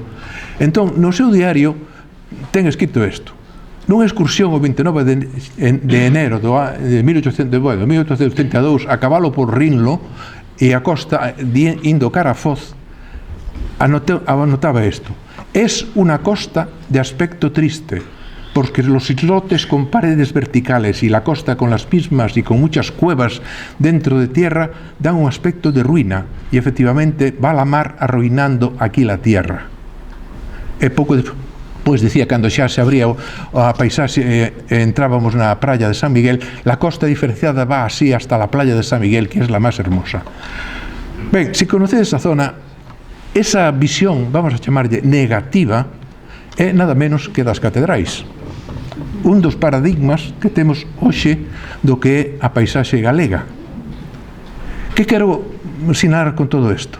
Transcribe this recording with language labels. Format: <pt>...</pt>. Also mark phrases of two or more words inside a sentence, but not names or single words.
<gl>Entón, no seu diario ten escrito isto: nunha excursión o 29 de enero de 1832, a cabalo por Rinlo e a costa, indo cara a Foz, anotaba isto:</gl> <es>es una costa de aspecto triste, porque los islotes con paredes verticales y la costa con las mismas y con muchas cuevas dentro de tierra dan un aspecto de ruina, y efectivamente va la mar arruinando aquí la tierra.</es> <gl>E pouco despois decía, cando xa se abría a paisaxe e entrábamos na praia de San Miguel,</gl> <es>la costa diferenciada va así hasta la playa de San Miguel, que es la más hermosa.</es> <gl>Ben, se conocedes a zona, esa visión, vamos a chamarlle negativa, é nada menos que das catedrais. Un dos paradigmas que temos hoxe do que é a paisaxe galega. Que quero sinalar con todo isto?</gl>